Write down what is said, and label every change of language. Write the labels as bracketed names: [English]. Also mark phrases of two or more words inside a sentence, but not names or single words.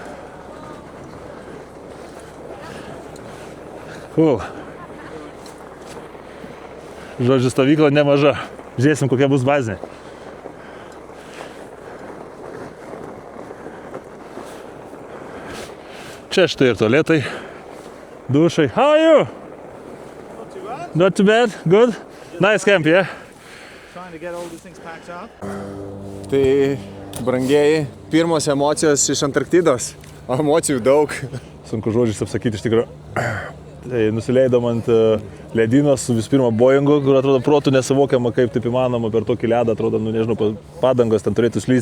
[English] Cool. [Lithuanian] Žodžiu, stovykla nemaža. Žiūrėsim, kokia bus bazinė. Čia štai ir tualetai, dušai. [English] How are you? Not too bad. Good. Nice camp, yeah? Trying to get all these things packed up. [Lithuanian] Tai, brangieji, pirmos emocijos iš Antarktidos. Emocijų daug. Sunku žodžiais apsakyti iš tikrųjų. Tai nusileidom ant ledynos su visų pirma Boeingu, kur atrodo protų nesuvokiama, kaip taip įmanoma per tokį ledą, atrodo, nu nežinau, padangos ten turėtų slyst,